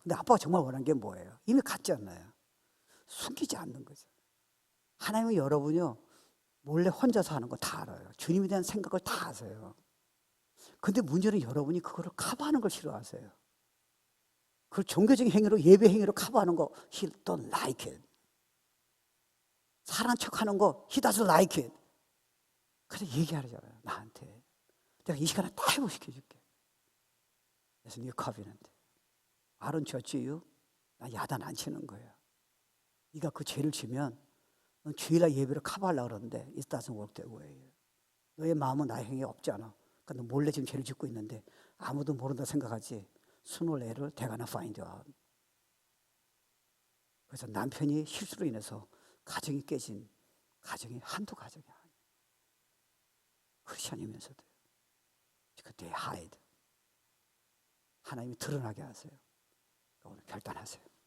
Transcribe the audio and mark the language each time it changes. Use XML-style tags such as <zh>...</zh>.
<ko>근데 아빠가 정말 원한 게 뭐예요? 이미 갔잖아요. 숨기지 않는 거죠. 하나님은 여러분이요, 몰래 혼자서 하는 거 다 알아요. 주님에 대한 생각을 다 아세요. 근데 문제는 여러분이 그거를 커버하는 걸 싫어하세요. 그 종교적인 행위로, 예배 행위로 커버하는 거</ko> <en>He don't like it.</en> <ko>사랑한 척하는 거</ko> <en>He doesn't like it.</en> <ko>그래서 얘기하잖아요, 나한테. 내가 이 시간에 다 회복시켜줄게.</ko> <en>그래서 New Covenant.</en> <ko>아론 졌지요? 나 야단 안 치는 거예요. 네가 그 죄를 지면 넌 주일날 예배를 커버하려고 그러는데</ko> <en>It doesn't work that way.</en> <ko>너의 마음은 나의 행위가 없잖아. 그러니까 너 몰래 지금 죄를 짓고 있는데 아무도 모른다 생각하지.</ko> <en>Sooner or later they're gonna find out.</en> <ko>그래서 남편이 실수로 인해서 가정이 깨진 가정이 한두 가정이 아니에요. 크리스천이면서도요. 그때 hide. 하나님이 드러나게 하세요. 오늘 결단하세요.</ko>